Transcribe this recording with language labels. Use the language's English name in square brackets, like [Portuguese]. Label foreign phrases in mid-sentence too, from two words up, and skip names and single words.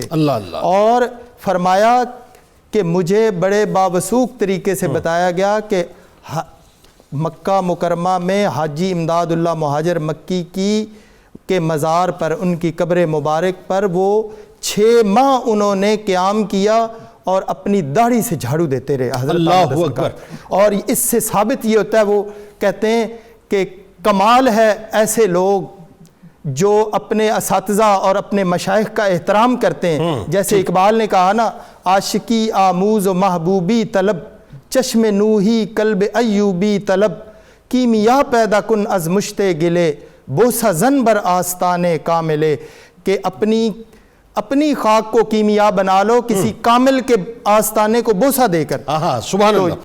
[Urdu] اور فرمایا کہ مجھے بڑے باوثوق طریقے سے بتایا گیا کہ مکہ مکرمہ میں حاجی امداد اللہ مہاجر مکی کے مزار پر، ان کی قبر مبارک پر وہ 6 ماہ انہوں نے قیام کیا اور اپنی داڑھی سے جھاڑو دیتے رہے. [Arabic] اللہ اکبر. [Urdu] اور اس سے ثابت یہ ہوتا ہے، وہ کہتے ہیں کہ کمال ہے ایسے لوگ جو اپنے اساتذہ اور اپنے مشائخ کا احترام کرتے ہیں. جیسے اقبال نے کہا نا، [Persian] عاشقی آموز و محبوبی طلب، چشم نوحی قلب ایوبی طلب، کیمیا پیدا کن از مشت گلے، بوسہ زن بر آستانے کاملے. [Urdu] کہ اپنی خاک کو کیمیا بنا لو کسی کامل کے آستانے کو بوسہ دے کر. [Arabic] سبحان اللہ.